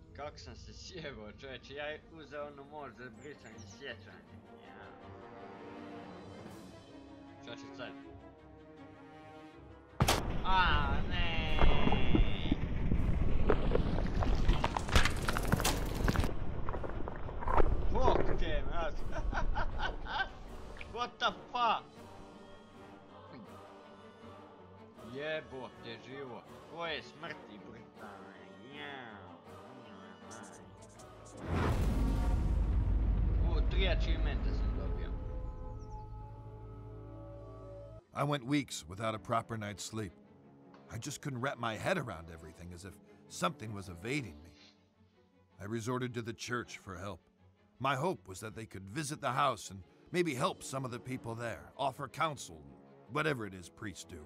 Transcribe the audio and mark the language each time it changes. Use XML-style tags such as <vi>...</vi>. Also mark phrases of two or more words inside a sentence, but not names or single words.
<bs>Kako sam se sjebao, čovječe, ja uzeo onu moć za brisanje sjećanja. Ja. Šta će sad? A, ne. Fuck te, man.</bs> <en>What the fuck?</en> <bs>Jebote živo. Koje smrti, Britanija. 3 achievementa sam dobio.</bs> <en>I went weeks without a proper night's sleep. I just couldn't wrap my head around everything, as if something was evading me. I resorted to the church for help. My hope was that they could visit the house and maybe help some of the people there, offer counsel, whatever it is priests do.</en>